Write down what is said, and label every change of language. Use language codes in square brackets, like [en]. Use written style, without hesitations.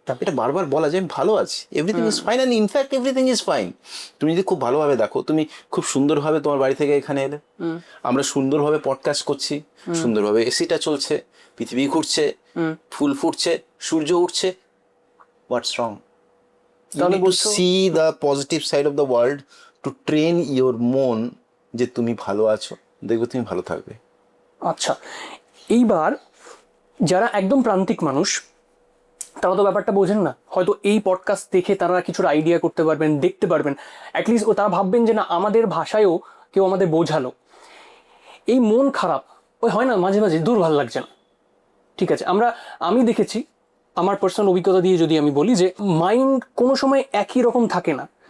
[bn] এটা বারবার বলা যায় আমি ভালো আছি, [en] Everything is fine, and in fact everything is fine. [bn] তুমি যদি খুব ভালোভাবে দেখো, তুমি খুব সুন্দরভাবে তোমার বাড়ি থেকে এখানে এলে, আমরা সুন্দরভাবে পডকাস্ট করছি, সুন্দরভাবে এসিটা চলছে, পৃথিবী ঘুরছে, ফুল ফুটছে, সূর্য উঠছে। [en] What's wrong? You need to see the positive side of the world to train your [bn] মন যে তুমি ভালো আছো, দেখবে তুমি ভালো থাকবে। আচ্ছা, এইবার যারা একদম প্রান্তিক মানুষ তারা তো ব্যাপারটা বোঝেন না, হয়তো এই পডকাস্ট দেখে তারা কিছুর আইডিয়া করতে পারবেন, দেখতে পারবেন, অ্যাটলিস্ট তারা ভাববেন যে না, আমাদের ভাষায়ও কেউ আমাদের বোঝালো। এই মন খারাপ ওই হয় না মাঝে মাঝে, দূর ভালো লাগছে না। ঠিক আছে, আমি দেখেছি আমার পার্সোনাল অভিজ্ঞতা দিয়ে যদি আমি বলি যে মাইন্ড কোনো সময় একই রকম থাকে না।